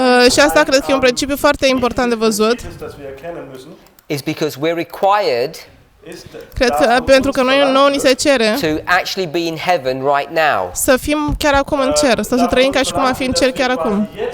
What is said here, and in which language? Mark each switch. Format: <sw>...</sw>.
<ro>Și asta cred că e un principiu foarte important de văzut.</ro> <en>is because we're required</en> <ro>Cred că pentru că nouă ni se cere</ro> <en>to actually be in heaven right now.</en> <ro>să fim chiar acum în cer, sau să trăim ca și cum am fi în cer chiar acum.</ro>